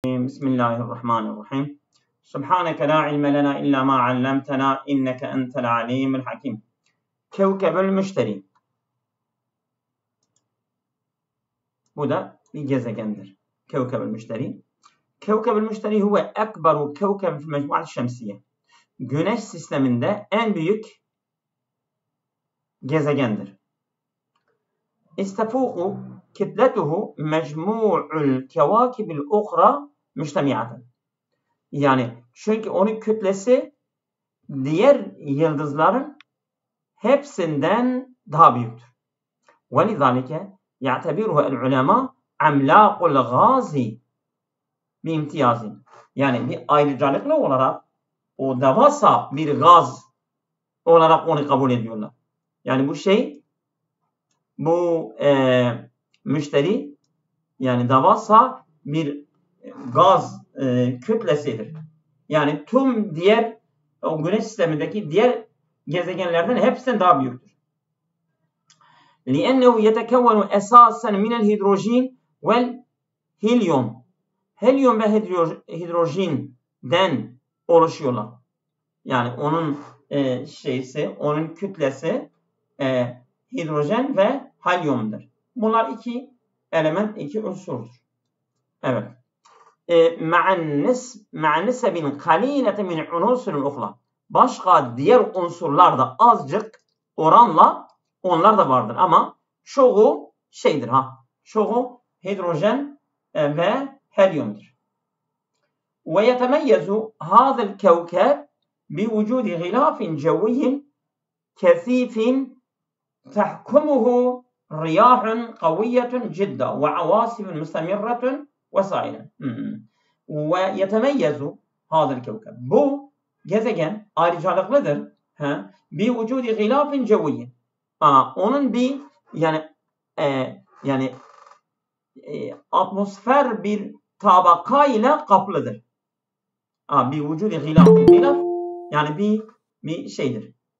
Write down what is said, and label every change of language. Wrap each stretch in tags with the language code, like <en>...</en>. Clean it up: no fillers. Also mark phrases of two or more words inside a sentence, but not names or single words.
<ar>بسم الله الرحمن الرحيم سبحانك لا علم لنا إلا ما علمتنا إنك أنت العليم الحكيم كوكب المشتري.</ar> <tr>Bu da bir gezegendir.</tr> <ar>كوكب المشتري. كوكب المشتري هو أكبر كوكب في المجموعة الشمسية.</ar> <tr>Güneş sisteminde en büyük gezegendir.</tr> <ar>تفوق كتلته مجموع الكواكب الأخرى مجتمعة.</ar> <tr>Yani çünkü onun kütlesi diğer yıldızların hepsinden daha büyüktür.</tr> <ar>وَلِذَٰلِكَ يَعْتَبِرُهُ الْعُلَمَاءُ عَمْلَاقُ الْغَازِ بِاِمْتِيَازٍ.</ar> <tr>Yani bir ayrıcalıklı olarak o devasa bir gaz olarak onu kabul ediyorlar. Yani bu müşteri yani devasa bir gaz kütlesidir. Yani tüm diğer o güneş sistemindeki diğer gezegenlerden hepsinden daha büyüktür.</tr> <ar>لِأَنَّهُ يَتَكَوَّنُ أَسَاسًا مِنَ الْهِدْرُوجِينِ وَالْهِلْيُومِ.</ar> <tr>Helyum ve hidrojinden oluşuyorlar. Yani onun onun kütlesi hidrojen ve helyumdur. Bunlar iki element, iki unsurdur. Evet.</tr> <ar>مع نسب قليلة من عنصر الأخرى.</ar> <tr>Başka diğer unsurlar da azıcık oranla onlar da vardır ama çoğu çoğu hidrojen ve helyumdur.</tr> <ar>ويتميز هذا الكوكب بوجود غلاف جوي كثيف تحكمه رياح قوية جدا وعواصف مستمرة وسائلا. ويتميز هذا الكوكب.</ar> <tr>Bu gezegen ayrıcalıklıdır. Bir</tr> <ar>وجود غلاف جوي.</ar> <tr>Onun bir atmosfer bir tabaka ile kaplıdır. Bir</tr> <ar>وجود غلاف.</ar> <tr>Gılaf yani bir şeydir.</tr>